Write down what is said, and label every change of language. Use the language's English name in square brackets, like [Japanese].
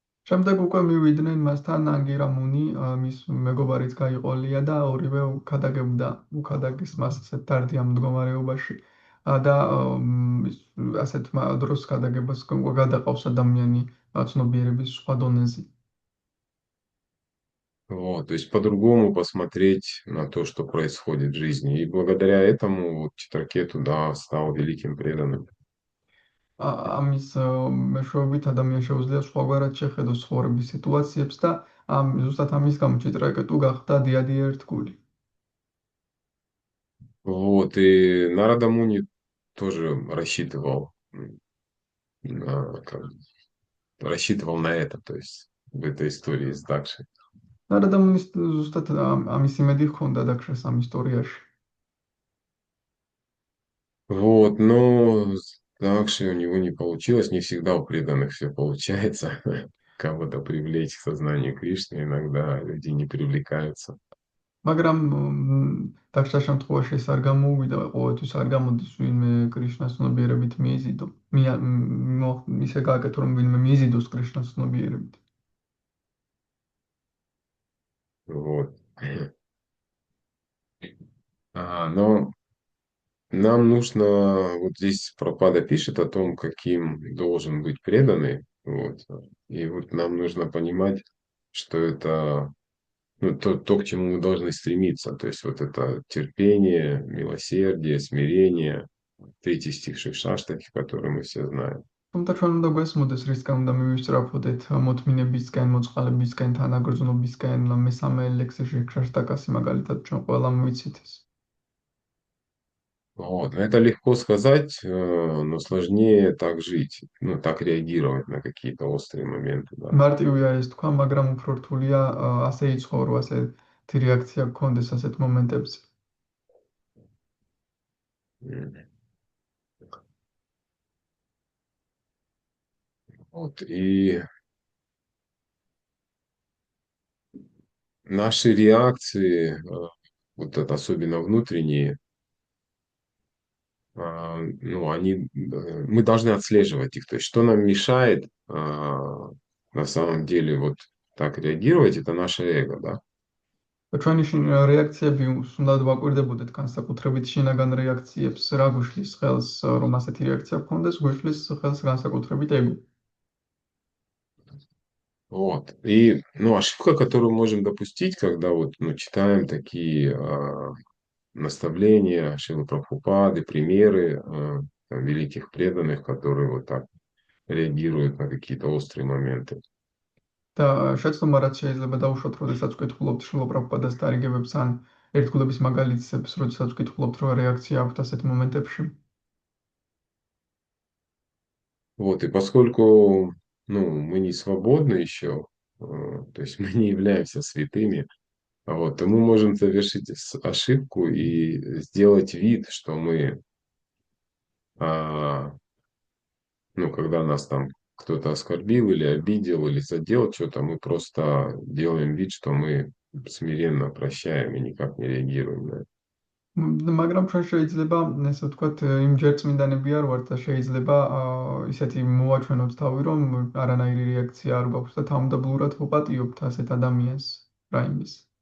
[Georgian] შემდეგ უკვე მივიდნენ მასთან ანგირამუნი, მის მეგობარიც გაიყოლია და ორივე ქადაგებდა უქადაგეს მას ასეთ დარდიან მდგომარეობაში და ასეთ დროს ქადაგებას გადაყავს ადამიანი ცნობიერების სხვა დონეზე. [Russian] Вот, то есть по-другому посмотреть на то, что происходит в жизни. И благодаря этому вот Читракету, да, стал великим преданным. [Georgian] ამის მეშვეობით ადამიანს შეუძლია სხვაგვარად შეხედოს ცხოვრების სიტუაციებს და ზუსტად ამის გამო ჩიტრაკეტუ გახდა დიადი ერთგული. [Russian] Вот, и Нарада Муни тоже рассчитывал на это, то есть в этой истории с Дакшей. [Georgian] ნარადა მუნის ზუსტად ამის იმედი ჰქონდა დაქშას ამ ისტორიაში. [Russian] Вот, но так у него не получилось. Не всегда у преданных все получается. Кого-то привлечь к сознанию Кришны, иногда люди не привлекаются. [Georgian] მაგრამ დაშლა შემთხვევაში ეს არ გამოუვიდა, ყოველთვის არ გამოდის ვინმე კრიშნას ცნობიერებით მიიზიდო. ისე გააკეთო რომ ვინმე მიიზიდოს კრიშნას ცნობიერებით. [Russian] Вот. Но нам нужно, вот здесь Прабхупада пишет о том, каким должен быть преданный. Вот. И вот нам нужно понимать, что это ну, то, к чему мы должны стремиться. То есть вот это терпение, милосердие, смирение, третий стих Шрившаштаки, который мы все знаем. [Georgian] თუმცა ჩვენ უნდა გვესმოდეს რისკენ უნდა მივისწრაფოდეთ მოთმინებისკენ, მოწყალებისკენ, თანაგრძნობისკენ, მესამე ლექსი შრიქშაშტაკასი მაგალითად ჩვენ ყველამ ვიცით ეს. [Russian] Вот. Это легко сказать, но сложнее так жить, ну, так реагировать на какие-то острые моменты, да. [Georgian] მარტივია ეს თქვა, მაგრამ უფრო რთულია ასე იცხოვრო, ასეთი რეაქცია გქონდეს ასეთ მომენტებზე. М. [Russian] Вот. И наши реакции, вот это особенно внутренние, ну, мы должны отслеживать их. То есть, что нам мешает на самом деле вот так реагировать, это наше эго, да. [Georgian] ჩვენი რეაქციები უნდა ვაკვირდებოდეთ განსაკუთრებით შინაგან რეაქციებს, რა გვიშლის ხელს, რომ ასეთი რეაქცია გქონდეს, გვიშლის ხელს განსაკუთრებით ეგო. [Russian] Вот. И, ну, ошибка, которую можем допустить, когда вот, ну, читаем такие наставления Шрилы Прабхупады, примеры там, великих преданных, которые вот так реагируют на какие-то острые моменты. [Georgian] და შეცდომა რაც შეიძლება დავუშვათ, როდესაც ვკითხულობთ შრილ პრაბჰუპადას დარიგებებს ან ერთგულების მაგალითებს, როდესაც ვკითხულობთ, რა რეაქცია აქვთ ასეთ მომენტებში. [Russian] Вот, и поскольку, ну, мы не свободны еще, то есть мы не являемся святыми, вот, то мы можем совершить ошибку и сделать вид, что мы, ну, когда нас там кто-то оскорбил или обидел или задел что-то, мы просто делаем вид, что мы смиренно прощаем и никак не реагируем на это. [Georgian] მაგრამ ჩვენ შეიძლება, ესე ვთქვათ, იმ ჯერ წმინდანები არ ვართ და შეიძლება ისეთი მოვაჩვენოთ თავი, რომ არანაირი რეაქცია არ გვაქვს და თავმდაბლურად ვუპატიობთ ასეთ ადამიანს რა იმის.